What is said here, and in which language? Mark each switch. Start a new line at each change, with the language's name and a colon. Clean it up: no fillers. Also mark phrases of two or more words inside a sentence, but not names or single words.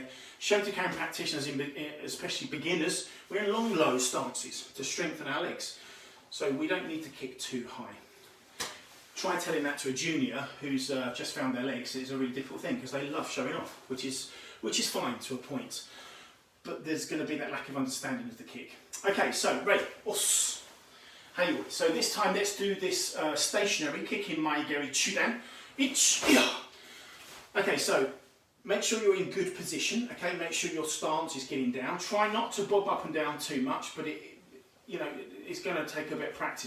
English: Shotokan practitioners, especially beginners, we're in long, low stances to strengthen our legs. So we don't need to kick too high. Try telling that to a junior who's just found their legs. It's a really difficult thing because they love showing off, which is fine to a point. But there's going to be that lack of understanding of the kick. Okay, so
Japanese: rei, os.
English: Hey, so this time let's do this stationary kick in
Japanese: Mae Geri Chudan. Ich, ya.
English: Okay, so make sure you're in good position. Okay, make sure your stance is getting down. Try not to bob up and down too much, but it's going to take a bit of practice.